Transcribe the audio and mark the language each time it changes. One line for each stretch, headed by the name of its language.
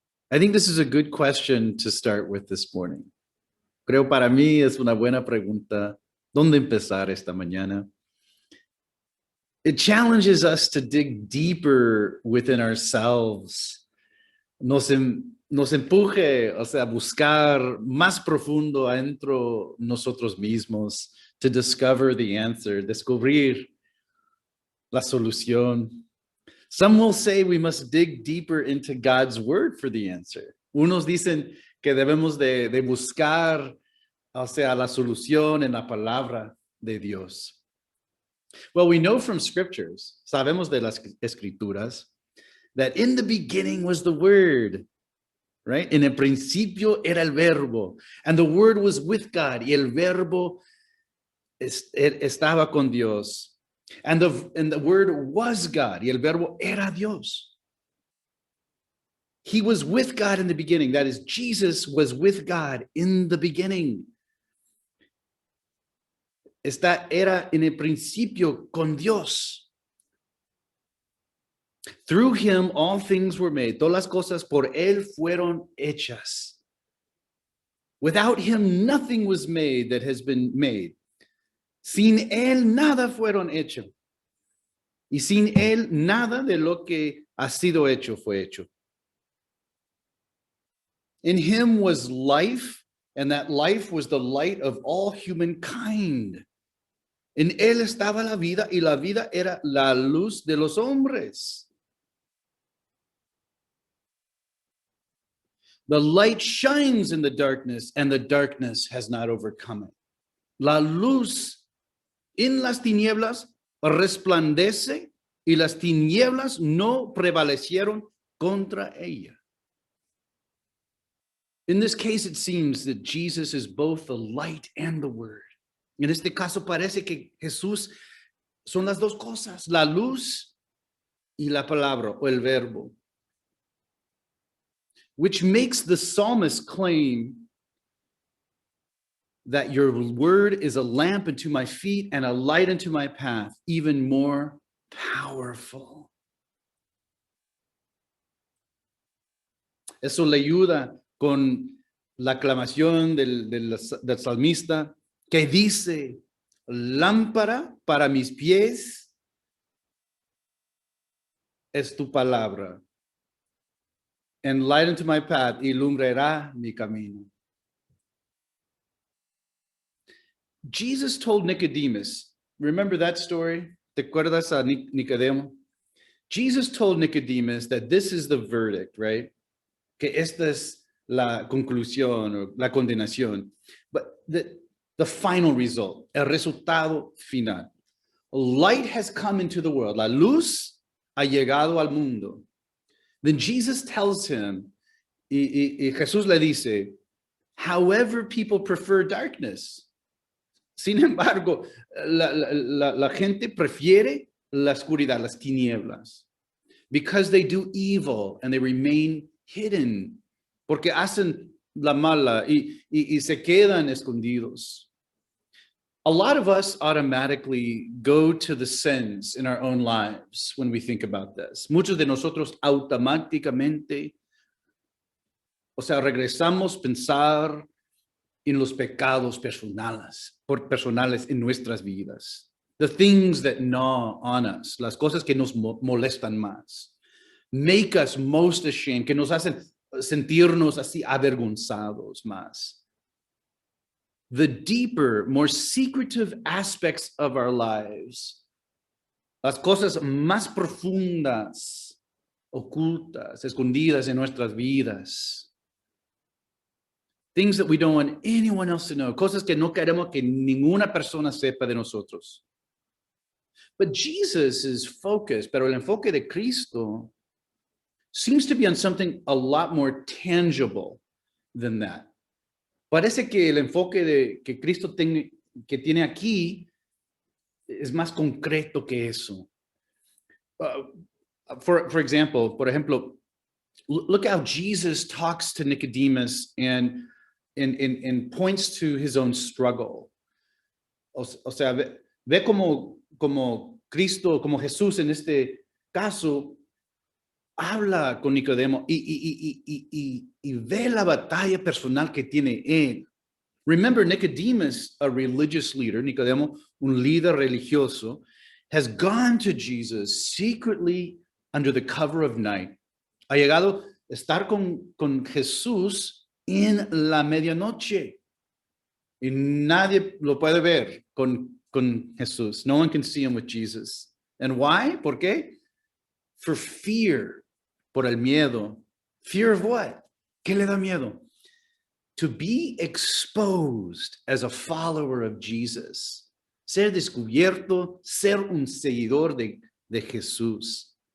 English: I think this is a good question to start with this morning.
Spanish: Creo para mí es una buena pregunta. ¿Dónde empezar esta mañana?
English: It challenges us to dig deeper within ourselves.
Spanish: Nos empuje, o sea, a buscar más profundo adentro nosotros mismos,
English: to discover the answer,
Spanish: descubrir la solución.
English: Some will say we must dig deeper into God's word for the answer.
Spanish: Unos dicen que debemos de buscar, o sea, la solución en la palabra de Dios.
English: Well, we know from scriptures,
Spanish: sabemos de las escrituras,
English: that in the beginning was the word, right?
Spanish: En el principio era el verbo,
English: and the word was with God,
Spanish: y el verbo estaba con Dios.
English: And the word was God,
Spanish: y el verbo era Dios.
English: He was with God in the beginning. That is, Jesus was with God in the beginning.
Spanish: Era en el principio con Dios.
English: Through him all things were made.
Spanish: Todas las cosas por él fueron hechas.
English: Without him nothing was made that has been made.
Spanish: Sin él nada fueron hechos. Y sin él nada de lo que ha sido hecho fue hecho.
English: In him was life, and that life was the light of all humankind.
Spanish: En él estaba la vida, y la vida era la luz de los hombres.
English: The light shines in the darkness, and the darkness has not overcome it.
Spanish: La luz en las tinieblas resplandece, y las tinieblas no prevalecieron contra ella.
English: In this case, it seems that Jesus is both the light and the word.
Spanish: En este caso parece que Jesús son las dos cosas, la luz y la palabra o el verbo.
English: Which makes the psalmist claim that your word is a lamp unto my feet and a light unto my path, even more powerful.
Spanish: Eso le ayuda con la aclamación del salmista que dice, lámpara para mis pies es tu palabra,
English: and light unto my path,
Spanish: ilumbrará mi camino.
English: Jesus told Nicodemus, remember that story?
Spanish: ¿Te acuerdas a Nicodemo?
English: Jesus told Nicodemus that this is the verdict, right?
Spanish: Que esta es la conclusión o la condenación.
English: But the final result,
Spanish: el resultado final.
English: Light has come into the world.
Spanish: La luz ha llegado al mundo.
English: Then Jesus tells him,
Spanish: y Jesús le dice,
English: however people prefer darkness.
Spanish: Sin embargo, la gente prefiere la oscuridad, las tinieblas,
English: because they do evil and they remain hidden,
Spanish: porque hacen la mala y se quedan escondidos.
English: A lot of us automatically go to the sins in our own lives when we think about this.
Spanish: Muchos de nosotros automáticamente, o sea, regresamos a pensar en los pecados personales en nuestras vidas.
English: The things that gnaw on us,
Spanish: las cosas que nos molestan más,
English: make us most ashamed,
Spanish: que nos hacen sentirnos así avergonzados más.
English: The deeper, more secretive aspects of our lives,
Spanish: las cosas más profundas, ocultas, escondidas en nuestras vidas,
English: things that we don't want anyone else to know,
Spanish: cosas que no queremos que ninguna persona sepa de nosotros.
English: But Jesus' focus,
Spanish: pero el enfoque de Cristo
English: seems to be on something a lot more tangible than that.
Spanish: Parece que el enfoque que Cristo que tiene aquí es más concreto que eso.
English: For example,
Spanish: por ejemplo,
English: look how Jesus talks to Nicodemus and and points to his own struggle.
Spanish: O sea, ve como Cristo, como Jesús en este caso, habla con Nicodemo y ve la batalla personal que tiene él.
English: Remember, Nicodemus, a religious leader,
Spanish: Nicodemo, un líder religioso,
English: has gone to Jesus secretly under the cover of night.
Spanish: Ha llegado a estar con Jesús en la medianoche. Y nadie lo puede ver con Jesús.
English: No one can see him with Jesus. And why?
Spanish: ¿Por qué?
English: For fear.
Spanish: Por el miedo.
English: Fear of what?
Spanish: ¿Qué le da miedo?
English: To be exposed as a follower of Jesus.
Spanish: Ser descubierto, ser un seguidor de Jesús.